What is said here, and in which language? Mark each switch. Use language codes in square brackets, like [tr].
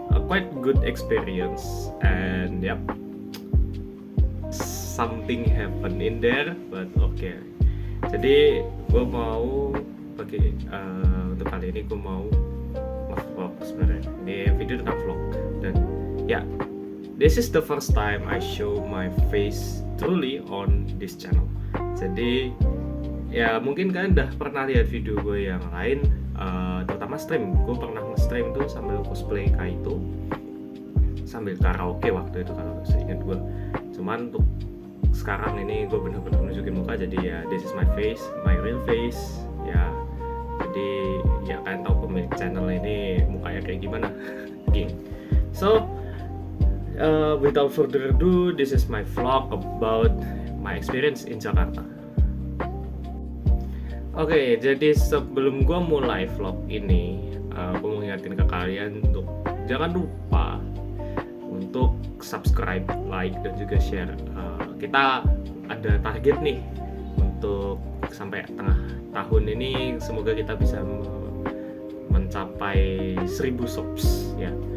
[en] Quite good experience and yep, something happen in there, but okay. [id] Jadi gue mau bagi untuk kali ini gue mau vlog sebenarnya. Ini video tentang vlog dan ya, [en] this is the first time I show my face truly on this channel. [id] Jadi ya mungkin kalian udah pernah lihat video gue yang lain, terutama stream. Gue pernah nge-stream tuh sambil cosplay Kaito, sambil karaoke waktu itu kalau seingat gue. Cuman untuk sekarang ini gue bener-bener nunjukin muka, jadi ya [en] this is my face, my real face [id] ya. Jadi ya kalian tahu pemilik channel ini mukanya kayak gimana. Gini. [en] So without further ado, this is my vlog about my experience in Jakarta. [id] Oke, jadi sebelum gue mulai vlog ini, gue mau ngingetin ke kalian untuk jangan lupa untuk subscribe, like, dan juga share. Kita ada target nih untuk sampai tengah tahun ini, semoga kita bisa mencapai 1000 subs ya.